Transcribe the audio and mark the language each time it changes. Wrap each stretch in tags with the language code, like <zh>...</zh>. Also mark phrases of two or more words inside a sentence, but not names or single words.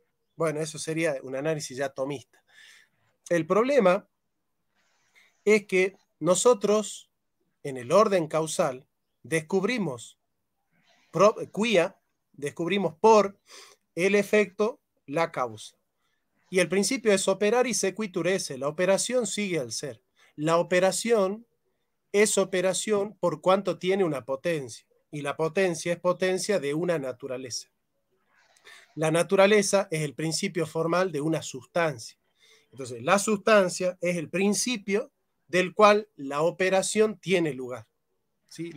<es>Bueno, eso sería un análisis ya tomista. El problema es que nosotros, en el orden causal, descubrimos descubrimos por el efecto la causa. Y el principio es</es> <la>operare sequitur esse,</la> <es>la operación sigue al ser. La operación es operación por cuanto tiene una potencia, y la potencia es potencia de una naturaleza. La naturaleza es el principio formal de una sustancia. Entonces, la sustancia es el principio del cual la operación tiene lugar, ¿sí?</es>